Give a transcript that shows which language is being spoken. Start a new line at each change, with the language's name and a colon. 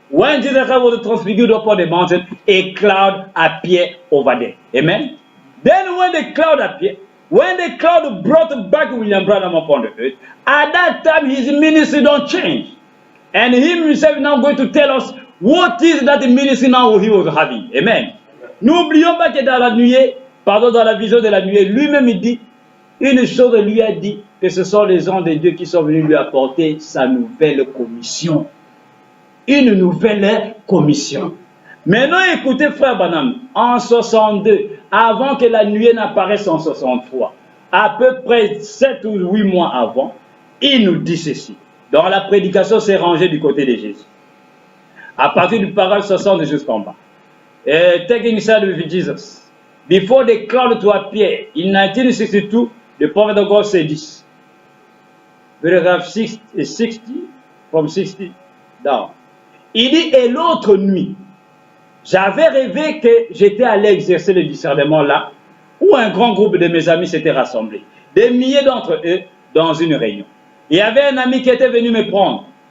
English: When Jesus was transfigured upon the mountain, a cloud appeared over there. Amen. Then when the cloud appeared, when the cloud brought back William Branham upon the earth, at that time his ministry don't change. And he himself now going to tell us what is that ministry now he was having. Amen.
French: N'oublions pas que dans la nuée, dans la vision de la nuée, lui-même il dit, une chose lui a dit, que ce sont les anges de Dieu qui sont venus lui apporter sa nouvelle commission. Une nouvelle commission. Maintenant écoutez frère Branham, en 62, avant que la nuée n'apparaisse en 63, à peu près 7 ou 8 mois avant, il nous dit ceci. Dans la prédication, c'est rangé du côté de Jésus. À partir du paragraphe 60 jusqu'en bas.
English: Taking side with Jesus. Before the cloud to appear in 1962, the prophet of God said this. Paragraph 60, from 60 down.
French: Il dit, et l'autre nuit, j'avais rêvé que j'étais allé exercer le discernement là, où un grand groupe de mes amis s'était rassemblé. Des milliers d'entre eux dans une réunion. Il y avait un ami qui était venu me prendre.